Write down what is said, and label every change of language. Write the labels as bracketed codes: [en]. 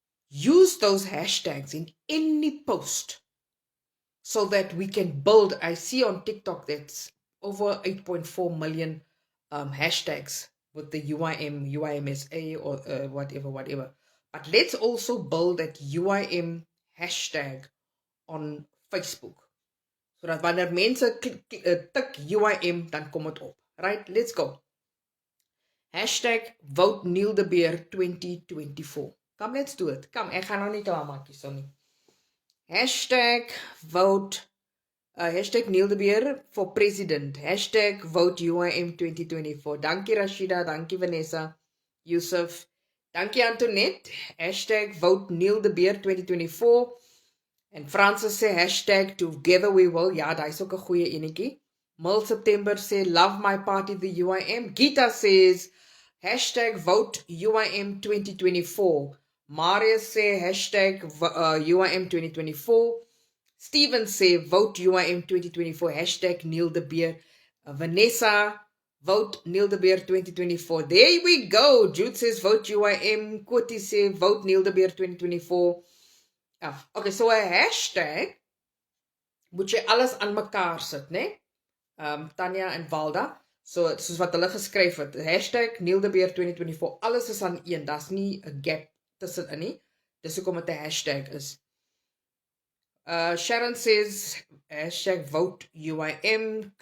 [en] Use those hashtags in any post so that we can build. I see on TikTok that's over 8.4 million hashtags with the UIM, UIMSA or whatever. But let's also build that UIM hashtag on Facebook. [af] So dat wanneer mense tik UIM, dan kom het op. [en] Right, let's go. Hashtag vote Neil de Beer 2024. Come, let's do it. [af] Come, ek gaan nou nie klaarmaak hier so nie. [en] Hashtag vote, hashtag Neil de Beer for president. Hashtag vote UIM 2024. Dankie Rashida, dankie Vanessa, Yusuf. Dankie Antoinette. Hashtag vote Neil de Beer 2024. En Francis sê hashtag together we will. [af] Ja, daar is ook 'n goeie enetjie. [en] Mil September sê love my party the UIM. Gita says hashtag vote UIM 2024. Marius sê hashtag UIM 2024. Steven say, vote UIM 2024, hashtag Neil the Beer. Vanessa, vote Neil the Beer 2024. There we go. Jude says, vote UIM. Koti say, vote Neil the Beer 2024. [af] Okay, so a hashtag moet jy alles aan mekaar sit, né? Tanya en Walda. So, soos wat hulle geskryf het, hashtag Neil the Beer 2024, alles is aan een, daar's nie 'n gap tussenin nie. Dis hoekom dit 'n hashtag is. [en] Sharon says, hashtag vote UIM.